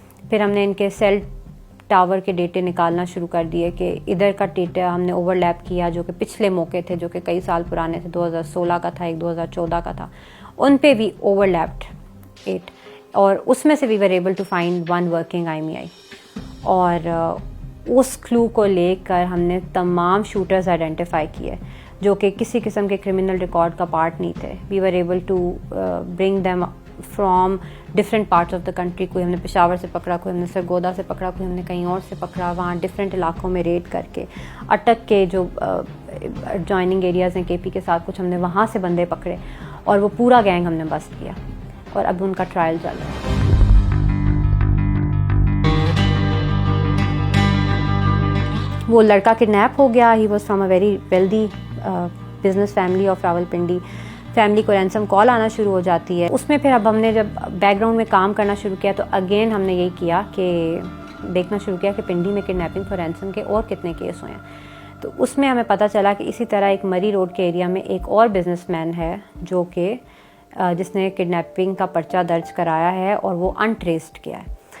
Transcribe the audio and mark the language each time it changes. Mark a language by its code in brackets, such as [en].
[ur] پھر ہم نے ان کے سیل ٹاور کے ڈیٹے نکالنا شروع کر دیے کہ ادھر کا ڈیٹا ہم نے اوور لیپ کیا جو کہ پچھلے موقع تھے جو کہ کئی سال پرانے تھے, 2016 کا تھا, ایک 2014 کا تھا, ان پہ بھی اوور لیپڈ 8, اور اس میں سے [en] We were able to find 1 working IMEI. [ur] اور اس کلو کو لے کر ہم نے تمام شوٹرز آئیڈینٹیفائی کیے جو کہ کسی قسم کے کرمنل ریکارڈ کا پارٹ نہیں تھے. [en] We were able to bring them from different parts of the country. [ur] کوئی ہم نے پشاور سے پکڑا, کوئی ہم نے سرگودا سے پکڑا, کوئی ہم نے کہیں اور سے پکڑا. وہاں ڈفرینٹ علاقوں میں ریڈ کر کے اٹک کے جو جوائننگ ایریاز ہیں KP کے ساتھ کچھ ہم نے وہاں سے بندے پکڑے اور وہ پورا گینگ ہم نے بسٹ کیا اور اب ان کا ٹرائل چل رہا ہے. وہ لڑکا کڈنیپ ہو گیا. [en] He was from a very wealthy business family of Rawalpindi. [ur] Family کو رینسم کال آنا شروع ہو جاتی ہے. اس میں پھر اب ہم نے جب بیک گراؤنڈ میں کام کرنا شروع کیا تو اگین ہم نے یہی کیا کہ دیکھنا شروع کیا کہ پنڈی میں کڈنیپنگ فار رینسم کے اور کتنے کیس ہوئے ہیں. تو اس میں ہمیں پتہ چلا کہ اسی طرح ایک مری روڈ کے ایریا میں ایک اور بزنس مین ہے جو کہ جس نے کڈنیپنگ کا پرچہ درج کرایا ہے اور وہ انٹریسڈ کیا ہے.